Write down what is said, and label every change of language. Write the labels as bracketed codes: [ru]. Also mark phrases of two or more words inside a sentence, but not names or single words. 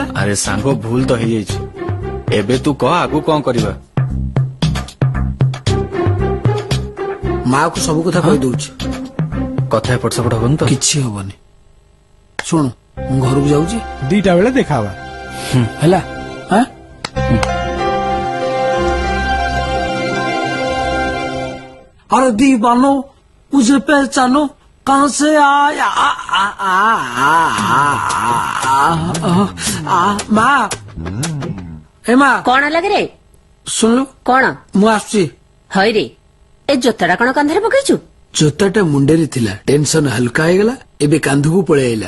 [or] ଆରେ ସାଙ୍ଗ ଭୁଲ ତ ହେଇଯାଇଛି ଏବେ ତୁ କହ ଆଗକୁ କଣ କରିବା। ମା କୁ ସବୁ କଥା କହିଦଉଛି। କଥା ଏପଟ ସେପଟ ହବନି ତ? କିଛି ହବନି। ଶୁଣ ମୁଁ ଘରକୁ ଯାଉଛି, 2ଟା ବେଳେ ଦେଖା ହବା। ହେଲା? ଆଁ? [hi] अरे दीवानो मुझे पहचानो कहाँ से आया [or] ମା ଏ ମା କଣ ଲାଗେ ରେ? ଶୁଣିଲୁ କଣ ମୁଁ ଆସୁଛି। ହଇରେ ଏ ଜୋତାଟା କଣ କାନ୍ଧରେ ପକେଇଛୁ? ଜୋତାଟା ମୁଣ୍ଡରେ ଥିଲା, ଟେନସନ ହାଲକା ହେଇଗଲା, ଏବେ କାନ୍ଧକୁ ପଳେଇ ଆଇଲା।